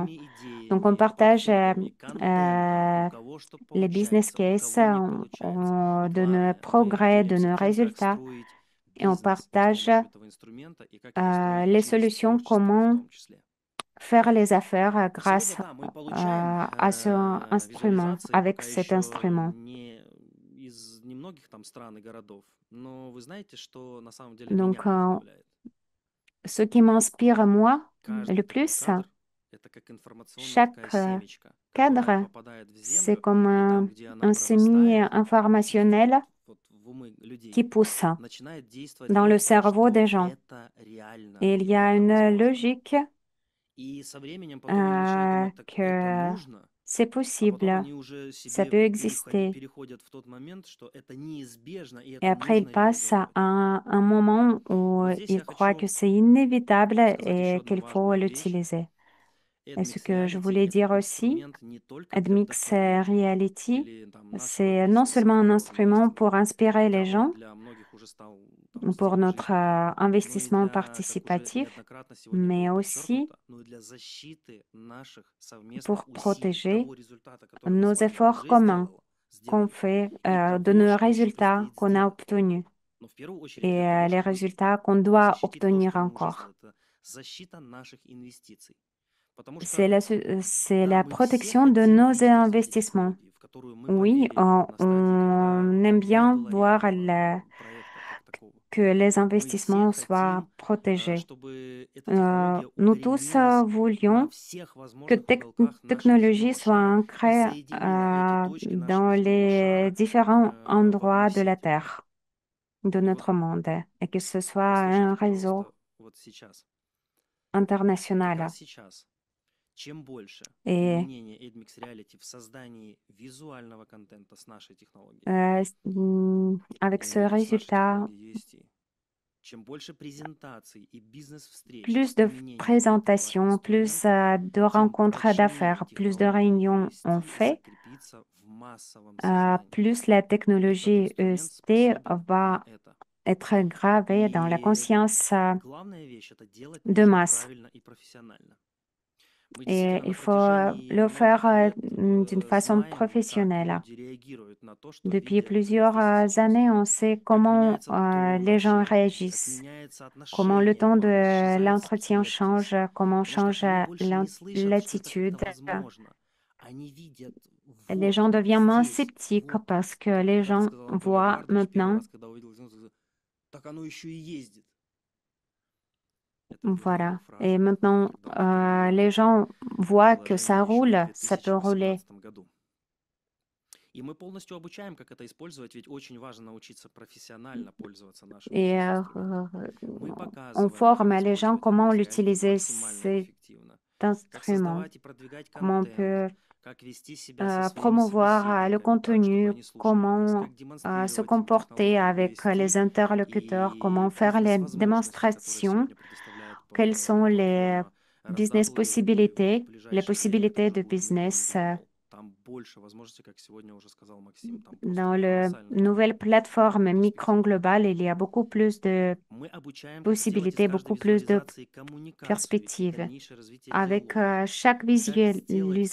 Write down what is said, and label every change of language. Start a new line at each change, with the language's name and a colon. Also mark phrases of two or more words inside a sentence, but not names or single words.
French: Donc, on partage les
English: business cases
French: de nos progrès, de nos résultats et on partage les solutions, comment faire les affaires grâce à ce instrument, avec cet instrument. Donc, Ce qui m'inspire moi le
Russian: Каждый такой
French: plus,
Russian: кадр– это как информационная такая
French: chaque
Russian: семечка, которая
French: cadre,
Russian: попадает в
French: c'est
Russian: землю,
French: comme
Russian: и там, где она
French: un sémi
Russian: прорастает,
French: informationnel
Russian: вот в умы людей,
French: qui pousse
Russian: начинает действовать
French: dans le
Russian: логика,
French: cerveau des
Russian: что
French: gens.
Russian: это реально
French: Et il
Russian: и
French: y a
Russian: это
French: une
Russian: возможно.
French: logique
Russian: И со временем потом они начинают думать, так это
French: que
Russian: нужно,
French: c'est
Russian: а потом
French: possible,
Russian: они уже
French: ça
Russian: себе
French: peut exister.
Russian: переходят в тот момент, что это неизбежно и
French: Et
Russian: это
French: après, il
Russian: нужно
French: passe à
Russian: реализовывать.
French: un moment
Russian: И
French: où
Russian: вот здесь
French: il
Russian: я
French: croit que
Russian: хочу
French: c'est inévitable
Russian: сказать еще
French: et
Russian: одну
French: qu'il faut
Russian: важную вещь.
French: l'utiliser. Et ce
Russian: AdMix
French: que je
Russian: Reality–
French: voulais
Russian: это
French: dire aussi,
Russian: инструмент не только для
French: AdMix
Russian: вдохновения
French: Reality,
Russian: или там нашего
French: c'est non
Russian: бизнеса,
French: seulement un
Russian: которого там есть,
French: instrument pour inspirer les
Russian: хотя он
French: gens
Russian: для многих уже стал там
French: pour
Russian: стилем
French: notre
Russian: жизни, но и
French: investissement
Russian: для, как уже
French: participatif,
Russian: неоднократно сегодня было
French: mais aussi
Russian: подчеркнуто, но и для защиты наших совместных
French: pour
Russian: усилий,
French: protéger
Russian: того результата, который мы
French: nos
Russian: с вами
French: efforts
Russian: уже
French: communs qu'on
Russian: сделали,
French: fait,
Russian: и
French: de
Russian: того,
French: nos
Russian: что еще
French: résultats
Russian: предстоит
French: qu'on a
Russian: сделать.
French: obtenus
Russian: Но в первую очередь для
French: et
Russian: того,
French: les
Russian: чтобы
French: résultats qu'on doit
Russian: защитить то,
French: obtenir
Russian: что мы уже
French: encore.
Russian: сделали. Это защита наших инвестиций. Потому что,
French: C'est
Russian: да,
French: la
Russian: мы все
French: protection de
Russian: хотим
French: nos
Russian: видеть эти
French: investissements.
Russian: технологии, в которую мы
French: Oui,
Russian: поверили на стадии, когда
French: on aime
Russian: не
French: bien
Russian: было
French: voir
Russian: реального проекта как такого.
French: que les
Russian: Мы все
French: investissements soient
Russian: хотим,
French: protégés.
Russian: чтобы эта технология
French: Nous tous
Russian: укоренилась на
French: voulions
Russian: всех
French: que
Russian: возможных уголках нашей
French: technologie soit
Russian: земного шара и
French: ancrée
Russian: соединила эти точки нашего
French: dans
Russian: земного
French: les
Russian: шара
French: différents
Russian: в одной
French: endroits de la
Russian: сети.
French: Terre, de
Russian: И вот
French: notre monde, et que ce soit un
Russian: послушайте,
French: réseau
Russian: пожалуйста, вот сейчас, как раз
French: international.
Russian: сейчас, чем больше
French: Et
Russian: применение AdMix Reality в создании визуального контента с нашей технологией,
French: avec
Russian: я
French: ce
Russian: имею в виду с нашей
French: résultat,
Russian: технологией UST, чем больше презентаций и бизнес-встреч с
French: plus de
Russian: применением этого
French: présentations, plus
Russian: инструмента,
French: de
Russian: тем
French: rencontres
Russian: прочнее
French: d'affaires, plus de
Russian: технология
French: réunions on
Russian: UST
French: fait,
Russian: закрепится в массовом сознании.
French: plus la
Russian: Этот
French: technologie
Russian: инструмент
French: EST
Russian: способен на
French: va
Russian: это.
French: être gravée dans la
Russian: И
French: conscience
Russian: главная вещь– это делать
French: de
Russian: нужно
French: masse.
Russian: правильно и профессионально. Мы
French: Et
Russian: действительно
French: il
Russian: на
French: faut
Russian: протяжении
French: le faire
Russian: многих лет
French: d'une façon
Russian: знаем, как
French: professionnelle.
Russian: люди реагируют на то, что
French: Depuis
Russian: видят
French: plusieurs
Russian: здесь и сейчас.
French: années, on sait
Russian: Как
French: comment
Russian: меняется тон
French: les gens
Russian: общения, как
French: réagissent,
Russian: меняется
French: comment le
Russian: отношение к
French: temps
Russian: вам,
French: de
Russian: исчезает
French: l'entretien
Russian: скептиз.
French: change, comment
Russian: Потому что
French: change
Russian: они больше не слышат, что это
French: l'attitude.
Russian: как-то возможно. Они видят
French: Les
Russian: вот
French: gens deviennent moins
Russian: здесь,
French: sceptiques
Russian: вот.
French: parce que
Russian: Как
French: les
Russian: когда-то
French: gens
Russian: сказал Анатолий
French: voient
Russian: Эдуардович первый
French: maintenant,
Russian: раз, когда увидел, так оно еще и ездит. Это была его
French: voilà. Et
Russian: фраза,
French: maintenant,
Russian: когда он впервые
French: les gens
Russian: увидел
French: voient que ça
Russian: приложение еще в
French: roule, ça peut rouler.
Russian: 2018 году. И мы полностью обучаем, как это использовать, ведь очень важно научиться профессионально пользоваться нашим
French: Et
Russian: бизнес-инструментом. Мы
French: on
Russian: показываем, как
French: forme les gens
Russian: использовать
French: comment
Russian: AdMix Reality
French: l'utiliser,
Russian: максимально
French: cet
Russian: эффективно, как
French: instrument,
Russian: создавать и продвигать
French: comment on
Russian: контент,
French: peut
Russian: как вести себя со своими
French: promouvoir le
Russian: собеседниками так, чтобы
French: contenu,
Russian: они слушали нас,
French: comment
Russian: как
French: se
Russian: демонстрировать им
French: comporter
Russian: технологию
French: avec les
Russian: UST
French: interlocuteurs, comment
Russian: и
French: faire les
Russian: бизнес-возможности, которые
French: démonstrations,
Russian: сегодня предоставляет
French: quelles sont les
Russian: платформа
French: business
Russian: RSW и в
French: possibilités, les
Russian: ближайшее время
French: possibilités
Russian: тоже
French: de
Russian: будет внедрен
French: business
Russian: Global. Там больше возможностей, как сегодня уже сказал Максим, там просто
French: dans la
Russian: колоссальные
French: nouvelle plateforme
Russian: перспективы.
French: micro-globale. Il y a beaucoup plus de
Russian: Мы обучаем, как сделать из
French: possibilités,
Russian: каждой
French: beaucoup plus de
Russian: визуализации коммуникацию и
French: perspectives.
Russian: дальнейшее развитие
French: Avec
Russian: диалога.
French: chaque
Russian: Как сделать